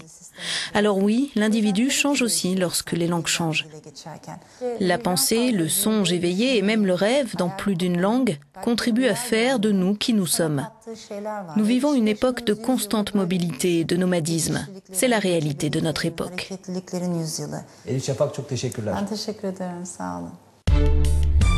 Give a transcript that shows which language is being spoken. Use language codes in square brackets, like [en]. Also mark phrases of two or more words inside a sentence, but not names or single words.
[fr] Alors oui, l'individu change aussi lorsque les langues changent. La pensée, le songe éveillé et même le rêve, dans plus d'une langue, contribuent à faire de nous qui nous sommes. Nous vivons une époque de constante mobilité et de nomadisme. C'est la réalité de notre époque. [tr] Elif Şafak, çok teşekkürler. Ben teşekkür ederim, sağ olun.